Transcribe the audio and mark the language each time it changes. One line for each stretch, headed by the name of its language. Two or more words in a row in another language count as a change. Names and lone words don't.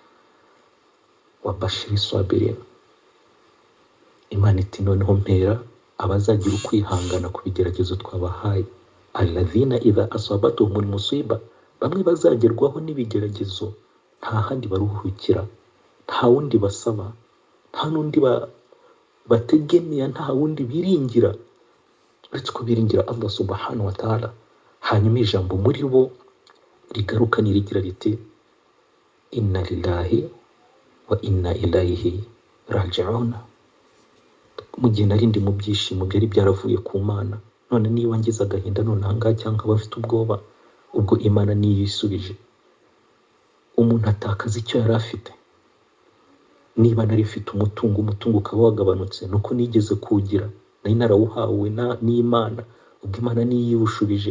Arabic: وبشر الصابرين,
Kinyarwanda: Imana iti noneho mpera abazagira ukwihangana ku bigeragezo twabahaye.
Arabic: الذين إذا أصابتهم مصيبة,
Kinyarwanda: bamwe bazagerwaho n'ibigeragezo nta handi baruhukira, nta wundi basaba, nta n'undi bategemea, nta wundi biringira uretse ko biringira
Arabic: الله سبحانه وتعالى.
Kinyarwanda: Hanyuma ijambo muri bo rigaruka nirigira riti
Arabic: إنا لله وإنا إليه راجعون.
Kinyarwanda: Mu gihe narindi mu byishimo byari byaravuye ku Mana, none niba ngize agahinda none ahangaha cyangwa bafite ubwoba, ubwo Imana niyo isubije. Umuntu atakaza icyo yari afite. Niba nari mfite umutungo ukaba wagabanutse, nuko nigeze kuwugira, nari narawuhawe n'Imana, ubwo Imana niyo iwushubije.